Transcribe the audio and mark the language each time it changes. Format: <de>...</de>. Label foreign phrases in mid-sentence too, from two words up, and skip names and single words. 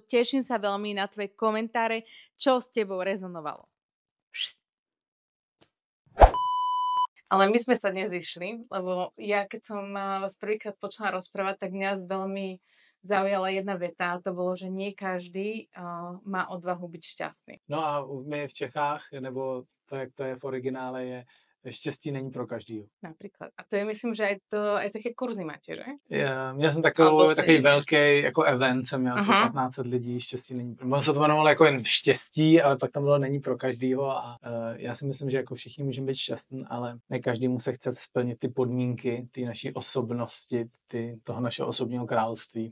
<sk>Teším sa veľmi na tvoje komentáre, čo s tebou rezonovalo. Ale my sme sa dnes zišli, lebo ja keď som vás prvýkrát počala rozprávať, tak mňa veľmi zaujala jedna veta a to bolo, že nie každý má odvahu byť šťastný.</sk> <cs>No a my v Čechách, nebo to, jak to je v originále, je štěstí není pro každýho. Například.</cs> <sk>A to je, myslím, že aj také kurzy máte, že?</sk> <cs>Měl jsem takový velký jako event, jsem měl 1500 lidí, štěstí není. Ono se to jmenovalo jako jen štěstí, ale pak tam bylo není pro každýho a já si myslím, že jako všichni můžeme být šťastní, ale ne každému se chce splnit ty podmínky, ty naší osobnosti, toho našeho osobního království.</cs>